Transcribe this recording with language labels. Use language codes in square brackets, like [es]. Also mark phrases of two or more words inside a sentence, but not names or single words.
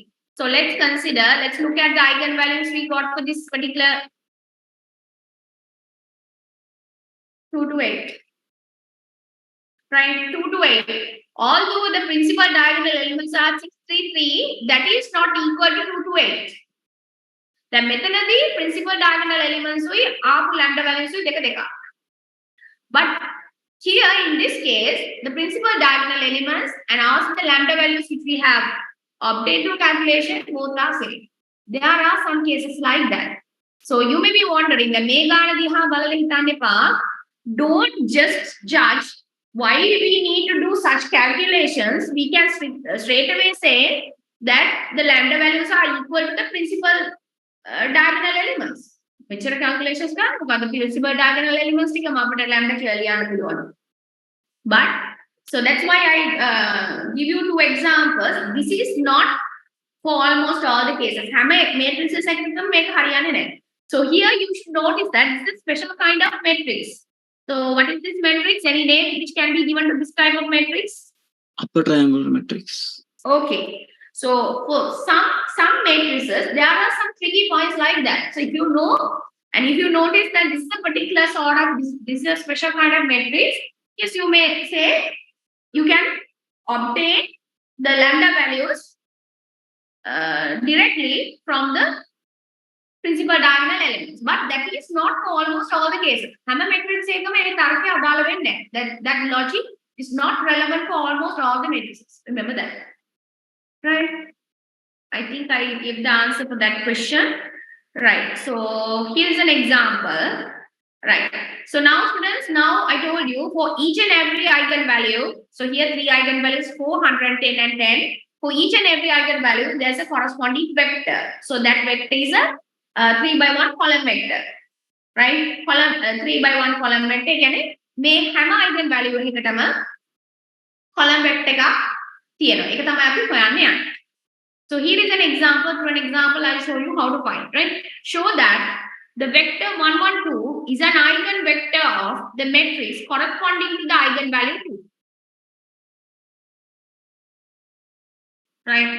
[en] So let's consider, let's look at the eigenvalues we got for this particular 2 to 8. Right, 2 to 8. Although the principal diagonal elements are 6 3 3, that is not equal to 2 to 8. [si] The මෙතනදී [en] principal diagonal elements [si] උයි ආපු [en] lambda values [si] උයි දෙක දෙක. [en] But here in this case, the principal diagonal elements and also the lambda values which we have obtained through calculation both are same. There are some cases like that. So you may be wondering, the [si] මේ ගාන දිහා බලලා හිතන්න එපා. [en] Don't just judge why we need to do such calculations. We can straight away say that the lambda values are equal to the principal diagonal elements. [si] මෙච්චර calculations කරන්න මොකද [en] principal diagonal elements [si] ටිකම අපිට lambda කියලා ලියන්න පුළුවන්. [en] But so that's why I give you two examples. This is not for almost all the cases. [si] හැම matrices එකකම මේක හරියන්නේ නැහැ. [en] So here you should notice that this is a special kind of matrix. So what is this matrix? Any name which can be given to this type of matrix? Upper triangular matrix. Okay. So for some matrices, there are some tricky points like that. So if you know and if you notice that this is a particular sort of this is a special kind of matrix, yes, you may say you can obtain the lambda values directly from the principal diagonal elements, but that is not for almost all the cases. [si] හැම matrix එකම ඒ තරකේ අදාළ වෙන්නේ නැහැ. [en] That logic is not relevant for almost all the matrices. Remember that. Right? I think I gave the answer for that question. Right. So here's an example. Right. So now students, now I told you for each and every eigenvalue. So here three eigenvalues 4, 110 and 10. For each and every eigenvalue, there's a corresponding vector. So that vector is a 3 by 1 column vector. Right? Column 3 by 1 column vector. [si] කියන්නේ මේ හැම eigenvalue එකකටම column vector එකක් තියෙනවා. ඒක තමයි අපි හොයන්න යන්නේ. [en] So here is an example. For an example, I'll show you how to find, right? Show that the vector 1 1 2 is an eigenvector of the matrix corresponding to the eigenvalue 2. Right?